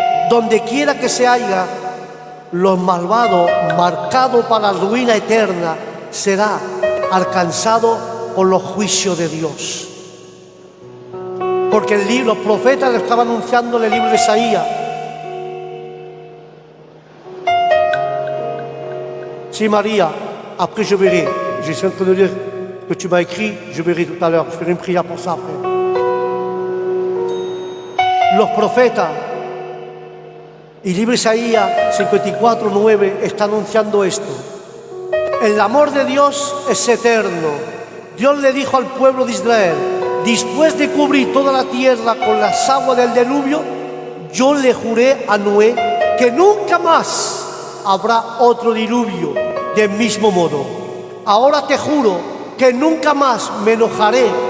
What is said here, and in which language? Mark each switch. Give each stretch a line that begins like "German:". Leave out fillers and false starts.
Spanish: Donde quiera que se haya, los malvados, marcados para la ruina eterna, será alcanzado por los juicios de Dios. Porque los profetas le estaban anunciando en el libro de Isaías.
French: Si María, après je verrai, je suis en train de lire que tu m'as écrit, je verrai tout à l'heure, je ferai une prière pour ça après.
Spanish: Los profetas, y el libro de Isaías 54:9 está anunciando esto. El amor de Dios es eterno. Dios le dijo al pueblo de Israel: después de cubrir toda la tierra con las aguas del diluvio, yo le juré a Noé que nunca más habrá otro diluvio del mismo modo. Ahora te juro que nunca más me enojaré